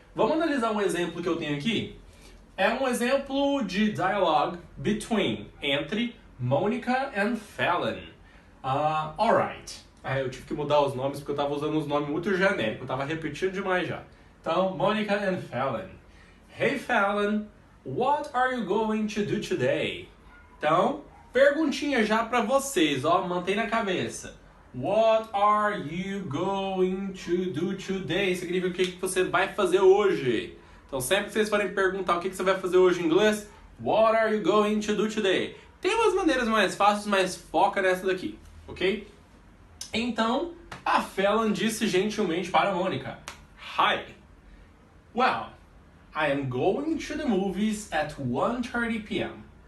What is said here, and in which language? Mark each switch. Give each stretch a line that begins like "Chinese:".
Portuguese: Vamos analisar um exemplo que eu tenho aqui? É um exemplo de dialogue between, entre Monica and Fallon. Alright. Eu tive que mudar os nomes porque eu estava usando uns nomes muito genéricos, eu estava repetindo demais já. Então, Monica and Fallon.
English: Hey Fallon, what are you going to do today?
Portuguese: Então, perguntinha já para vocês, ó, mantém na cabeça.
English: What are you going to do today?
Portuguese: Significa o que você vai fazer hoje. Então, sempre que vocês forem perguntar o que você vai fazer hoje em inglês, what are you going to do today? Tem umas maneiras mais fáceis, mas foca nessa daqui, ok? Então, a Fallon disse gentilmente para a Mônica, Hi.
English: Well, I am going to the movies at 1:30 p.m.